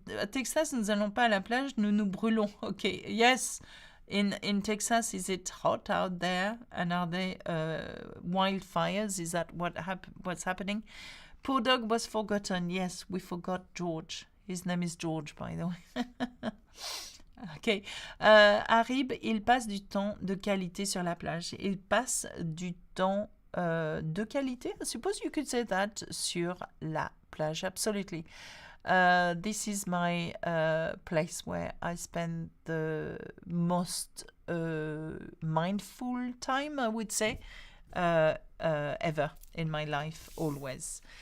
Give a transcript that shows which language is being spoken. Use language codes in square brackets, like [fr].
[fr] À Texas, nous n'allons pas à la plage, nous nous brûlons. [en] Okay, yes. In Texas, is it hot out there? And are there wildfires? Is that what's happening? Poor dog was forgotten. Yes, we forgot George. His name is George, by the way. Ok. [fr] Harib, il passe du temps de qualité sur la plage. Il passe du temps de qualité. [en] I suppose you could say that [fr] sur la plage. [en] Absolutely. This is my place where I spend the most mindful time, I would say, ever in my life, always.